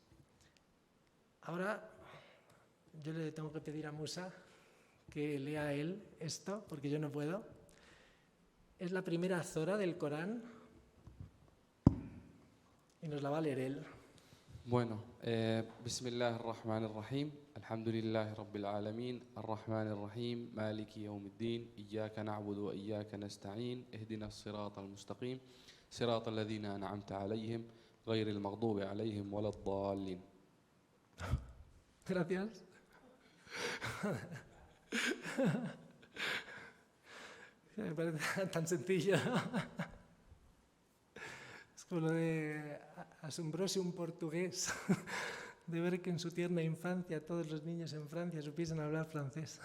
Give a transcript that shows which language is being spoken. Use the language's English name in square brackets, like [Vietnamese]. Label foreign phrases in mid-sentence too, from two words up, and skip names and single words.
[Spanish] Ahora yo le tengo que pedir a Musa que lea él esto, porque yo no puedo. Es la primera zora del Corán y nos la va a leer él. Bueno, [Arabic] بسم الله الرحمن الرحيم الحمد لله رب العالمين الرحمن الرحيم مالك يوم الدين إياك نعبد وإياك نستعين اهدنا الصراط المستقيم صراط الذين أنعمت عليهم غير المغضوب عليهم ولا الضالين. [Spanish] Gracias. Me parece tan sencillo. Es como lo de asombróse un portugués de ver que en su tierna infancia todos los niños en Francia supiesen hablar francés.